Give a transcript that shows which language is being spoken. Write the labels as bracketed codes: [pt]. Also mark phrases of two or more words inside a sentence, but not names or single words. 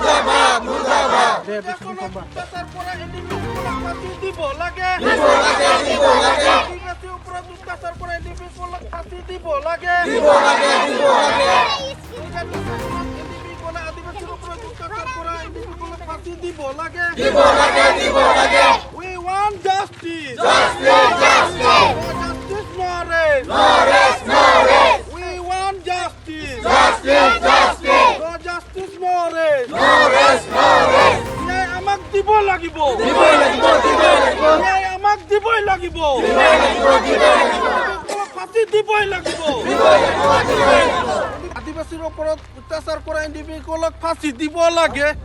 [as] অত্যাচাৰ কৰা ইণ্ডিভিজুৱেলক ফাঁসি দিব লাগে আদিবাসী ওপৰত অত্যাচাৰ কৰা ইণ্ডিভিজুৱেলক ফাঁসি দিব লাগে আদিবাসীৰ ওপৰত অত্যাচাৰ কৰা ইণ্ডিভিজুৱেলক ফাঁসি দিব লাগে [en] We want justice. Justice Nores. We want justice. No justice Nores. [as] ন্যায় আমাক দিব লাগিব ন্যায় আমাক দিবই লাগিব ফাঁসি দিবই লাগিব আদিবাসীৰ ওপৰত অত্যাচাৰ কৰা ইণ্ডিভিজুৱেলক ফাঁসি দিব লাগে